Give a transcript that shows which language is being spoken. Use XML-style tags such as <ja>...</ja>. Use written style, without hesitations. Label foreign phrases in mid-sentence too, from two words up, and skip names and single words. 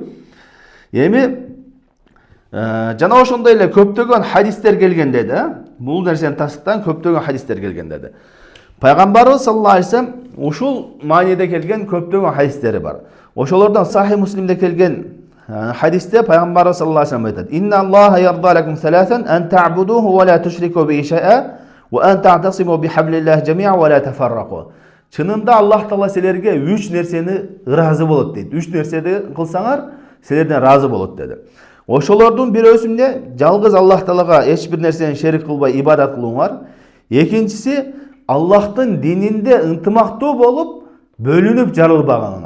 <ky>Эми жана ошондой эле көптөгөн хадистер келген деди. Бул нерсени тастыктан көптөгөн хадистер келген деди. Пайгамбарыбыз</ky> <ar>صلى الله عليه وسلم</ar> <ky>ушул мааниде келген көптөгөн хадистери бар. Ошолордон Сахih Муслимде келген хадисте Пайгамбарыбыз</ky> <ar>صلى الله عليه وسلم</ar> <ky>айтат:</ky> <ar>"إن الله يرضى لكم ثلاثا أن تعبدوه ولا تشركوا به شيئا وأن تعتصموا بحبل الله جميعا ولا تفرقوا."</ar> <ky>Чынында Аллах Таала силерге 3 нерсени ыраазы болот дейт. 3 нерсени кылсаңар, силерден разы болот деди. Ошолордун бирөөсүнде жалгыз Аллах Таалага эч бир нерсени шерик кылбай ибадат кылууңар. Экинчиси Аллахтын дининде ынтымактуу болуп, бөлүнүп жарылбаганыңар.</ky>